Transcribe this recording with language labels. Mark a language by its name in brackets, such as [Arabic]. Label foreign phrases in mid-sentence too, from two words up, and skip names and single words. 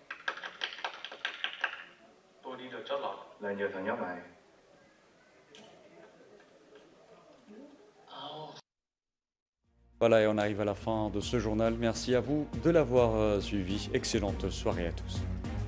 [Vietnamese] Tôi đi được chót lọt là nhờ thằng nhóc này. [French] Voilà, et on arrive à la fin de ce journal. Merci à vous de l'avoir suivi. Excellente soirée à tous.